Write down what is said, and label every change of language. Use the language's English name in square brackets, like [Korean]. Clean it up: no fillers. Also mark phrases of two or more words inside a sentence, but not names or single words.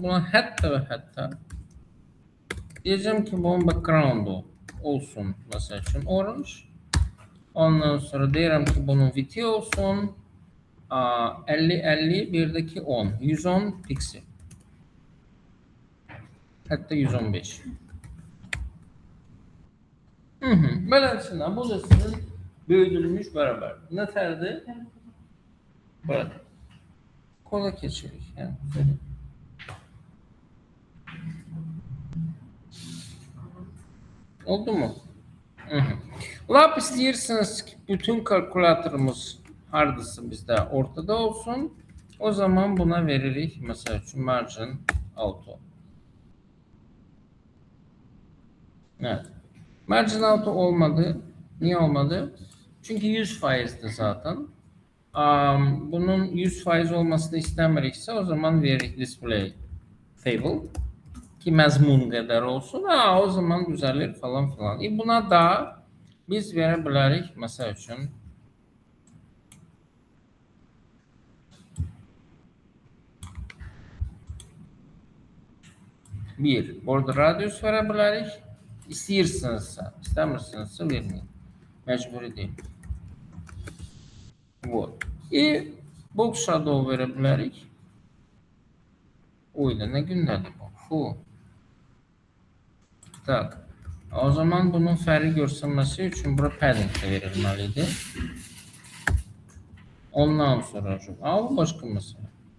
[Turkish] Buna hatta ve hatta diyeceğim ki bunun background'u olsun mesela için orange. Ondan sonra diyelim ki bunun width'i olsun 50 50 birdeki 10 110 piksel. Hatta 115. [Azerbaijani] Beləsinə bu da sizin böyüdülmüş bərabər. Nə tərdir? Burada. Kola keçirik. Yəni, oldu mu? Lap istəyirsiniz ki, bütün kalkulatorumuz hardasa bizdə ortada olsun. O zaman buna veririk. Məsəl üçün margin auto. Evet. [English] Margin auto [Azerbaijani] olmadı. [Turkish] Niye olmadı? Çünkü 100%'di zaten. [Azerbaijani] Bunun 100% olmasını istəmiriksə o zaman veririk [English] display table [Azerbaijani] ki məzmun qədər olsun. O zaman düzəlir falan filan. Buna da biz verə bilərik məsəl üçün bir [English] border radius [Azerbaijani] verə bilərik. İstəyirsinizsə, istəmirsinizsə verməyin. Məcburi deyil. Вот. И [English] box shadow [Azerbaijani] verə bilərik. Oy da nə gündədir bu? Fu. Tak. O zaman bunun fərqi görsənməsi üçün bura padding də verilməlidir. Ondan sonra bu başqa məsələ.